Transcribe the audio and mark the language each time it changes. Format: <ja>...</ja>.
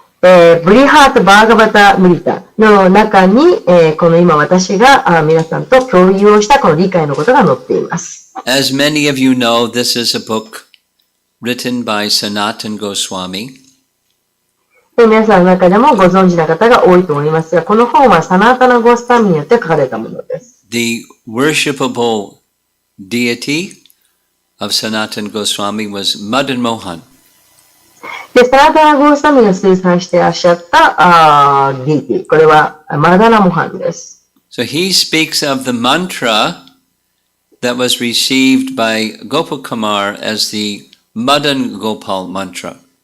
<ja>ブリハート・バーガバタ・ムリタの中に、この今私が皆さんと共有をしたこの理解のことが載っています。</ja> <en>As many of you know, this is a book written by Sanatan Goswami.</en> <ja>で皆さんの中でもご存知な方が多いと思いますが、この本はサナータナ・ゴスタミによって書かれたものです。</ja> <en>The worshipable deity of Sanatana Goswami was Madan Mohan.</en> <ja>で、サナタナ・ゴースワミが推薦していらっしゃったディーティ、これはマダナ・モハンです。</ja> <en>So he speaks of the mantra that was received by Gopakumar as the Madan Gopal mantra.</en>